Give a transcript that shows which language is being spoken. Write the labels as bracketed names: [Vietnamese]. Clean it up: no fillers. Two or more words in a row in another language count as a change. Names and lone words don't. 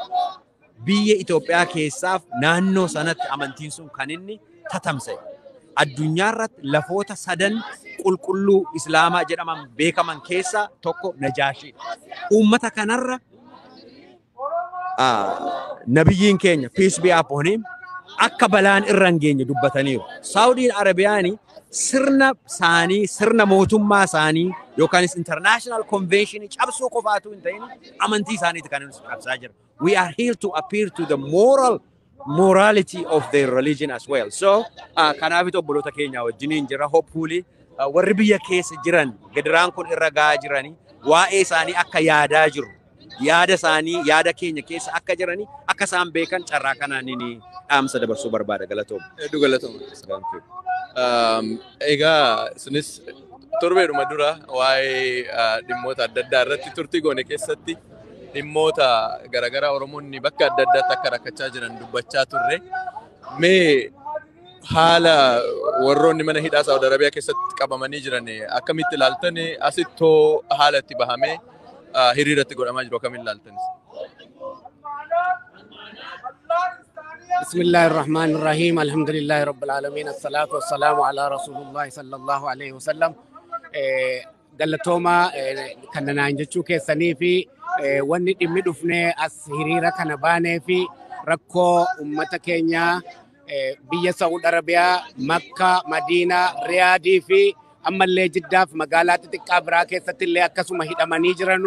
[Oromo] Biyya Itoophiyaa keessaaf naannoo sanatti amantiin sun kan inni tatamse. Addunyaa irratti lafoota sadan qulqulluu Islaamaa jedhaman beekaman keessa tokko Najaashii. Uummata kanarra nabiyyiin keenya [English] peace be upon him [Oromo] akka balaan irra hin geenye dubbataniiru. Saudi Arabiyaani sirna isaanii, sirna mootummaa isaanii yookaanis [English] international convention [Oromo] cabsuu qofaatu hin ta'in amantii isaaniiti kan inni cabsaa jira. [English] We are here to appeal to the morality of their religion as well. So, [Oromo] kanaafit obboloota keenya wajjiniin jira. Hopefully, warri biyya keessa jiran gadiraan kun irra gahaa jiranii waa'ee isaanii akka yaadaa jiru. Yaada isaanii, yaada keenya keessa akka jiranii akka isaan beekan carraa kanaan inni dhaamsa dabarsuu barbaada. Galatooma. Hedduu galatooma. Egaa isinis torbeedhuma dura waa'ee dhimmoota adda addaa irratti turtii goone keessatti dhimmoota garaagaraa Oromoonni bakka adda addaatti akka rakkachaa jiran dubbachaa turre. Mee haala warroonni mana hidhaa Saudi Arabiyaa keessatti qabamanii jiran akkamitti ilaaltan asittoo haala itti bahamee hiriiratti godhamaa jiru akkamiin ilaaltanis? [Arabic] بسم الله الرحمن الرحيم الحمد لله رب العالمين الصلاة والسلام على رسول الله صلى الله عليه وسلم [Oromo] galatooma kannanaan jechuu keessanii fi wanni dhimmi dhufnee as hiriira kana baanee fi rakkoo ummata keenya biyya Saudi Arabiyaa Makka, Madiinaa, Riyaadii fi ammallee Jiddaaf magaalaa xixiqqaa biraa keessatti illee akkasuma hidhamanii jiranu.